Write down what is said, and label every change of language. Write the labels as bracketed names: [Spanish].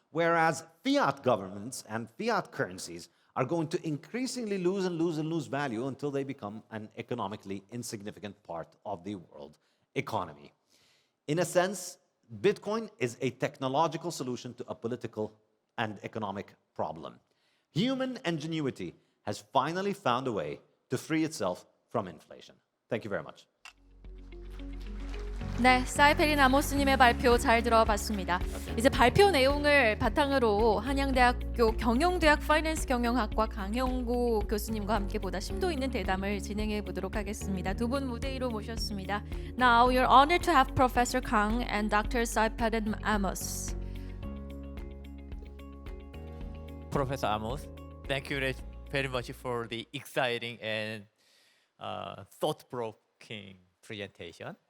[English] Whereas fiat governments and fiat currencies are going to increasingly lose and lose and lose value until they become an economically insignificant part of the world economy. In a sense, Bitcoin is a technological solution to a political and economic problem. Human ingenuity has finally found a way to free itself from inflation. Thank you very much. [Korean] 네, 사이페린 아모스님의 발표 잘 들어봤습니다. 이제 발표 내용을 바탕으로 한양대학교 경영대학 파이낸스 경영학과 강형구 교수님과 함께 보다 심도 있는 대담을 진행해 보도록 하겠습니다. 두 분 무대 위로 모셨습니다. [English] Now we're honored to have Professor Kang and Dr. Saipaden Amos. Professor Amos, thank you very much for the exciting and thought-provoking presentation.